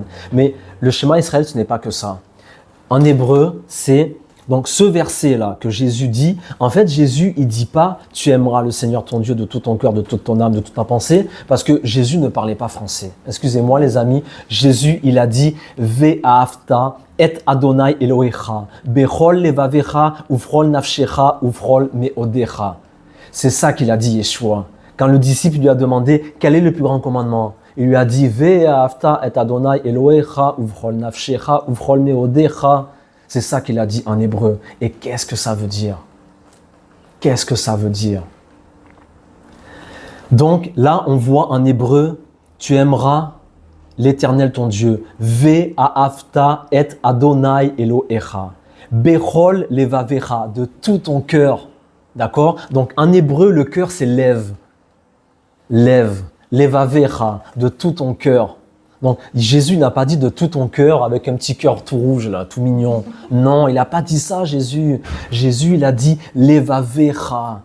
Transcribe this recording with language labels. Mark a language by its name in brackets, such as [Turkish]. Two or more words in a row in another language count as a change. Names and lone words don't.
[French] Mais le schéma Israël, ce n'est pas que ça. En hébreu, c'est donc ce verset-là que Jésus dit. En fait, Jésus, il dit pas « Tu aimeras le Seigneur ton Dieu de tout ton cœur, de toute ton âme, de toute ta pensée » parce que Jésus ne parlait pas français. Excusez-moi les amis, Jésus, il a dit « [Hebrew] ואהבת את אדוני אלוהיך בכל לבבך ובכל נפשך ובכל מאודך [French] » C'est ça qu'il a dit, Yeshua. Quand le disciple lui a demandé quel est le plus grand commandement, il lui a dit [Hebrew] ואהבת את אדוני אלוהיך ובכל נפשך ובכל מאודך. [French] C'est ça qu'il a dit en hébreu. Et qu'est-ce que ça veut dire? Qu'est-ce que ça veut dire? Donc là, on voit en hébreu, tu aimeras l'Éternel ton Dieu. [Hebrew] ואהבת את אדוני אלוהיך. בכל לבבך, [French] de tout ton cœur. D'accord? Donc en hébreu, le cœur c'est lève. Lève. Levavecha, de tout ton cœur. Donc Jésus n'a pas dit de tout ton cœur avec un petit cœur tout rouge là, tout mignon. Non, il n'a pas dit ça Jésus. Jésus il a dit levavecha.